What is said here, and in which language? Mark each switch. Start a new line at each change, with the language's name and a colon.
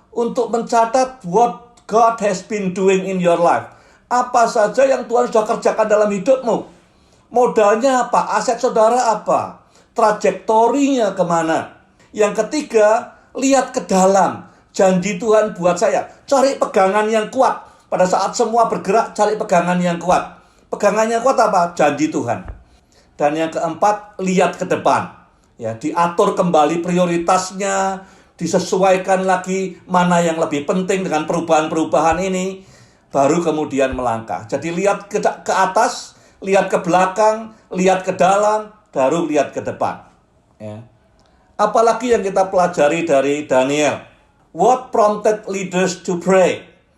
Indonesian: Untuk mencatat
English: what God has been doing in your life.
Indonesian: Apa saja yang Tuhan sudah kerjakan dalam hidupmu. Modalnya apa? Aset saudara apa? Trajektorinya kemana. Yang ketiga, lihat ke dalam. Janji Tuhan buat saya. Cari pegangan yang kuat. Pada saat semua bergerak, cari pegangan yang kuat. Pegangan yang kuat apa? Janji Tuhan. Dan yang keempat, lihat ke depan. Ya, diatur kembali prioritasnya, disesuaikan lagi mana yang lebih penting dengan perubahan-perubahan ini, baru kemudian melangkah. Jadi lihat ke atas, lihat ke belakang, lihat ke dalam, baru lihat ke depan. Ya. Apalagi yang kita pelajari dari Daniel.
English: What prompted leaders to pray?